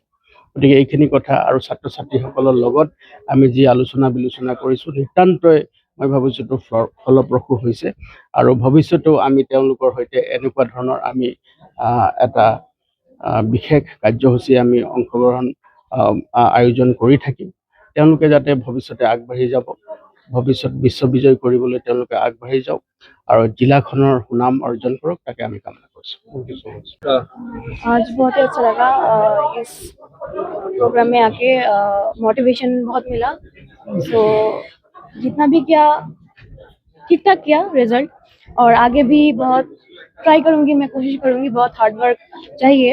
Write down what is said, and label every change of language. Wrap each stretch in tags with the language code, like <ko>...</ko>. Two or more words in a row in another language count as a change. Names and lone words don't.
<as>গতিকে এইখিনি কথা আৰু ছাত্ৰ ছাত্ৰীসকলৰ লগত আমি যি আলোচনা বিলোচনা কৰিছোঁ নিতান্তই মই ভাবিছোঁ এইটো ফলপ্ৰসূ হৈছে আৰু ভৱিষ্যতেও আমি তেওঁলোকৰ সৈতে এনেকুৱা ধৰণৰ আমি এটা বিশেষ কাৰ্যসূচী আমি অংশগ্ৰহণ আয়োজন কৰি থাকিম। তেওঁলোকে যাতে ভৱিষ্যতে আগবাঢ়ি যাব, ভৱিষ্যত বিশ্ববিজয় কৰিবলৈ তেওঁলোকে আগবাঢ়ি যাওক আৰু জিলাখনৰ সুনাম অৰ্জন কৰক, তাকে আমি কামনা কৰিছোঁ।</as> <hi>आज बहुत ही अच्छा लगा इस प्रोग्राम में आके, मोटिवेशन बहुत मिला। सो जितना भी किया ठीक ठाक किया रिजल्ट, और आगे भी बहुत ट्राई करूँगी, मैं कोशिश करूँगी, बहुत</hi> <en>hard work</en> <hi>चाहिए।</hi>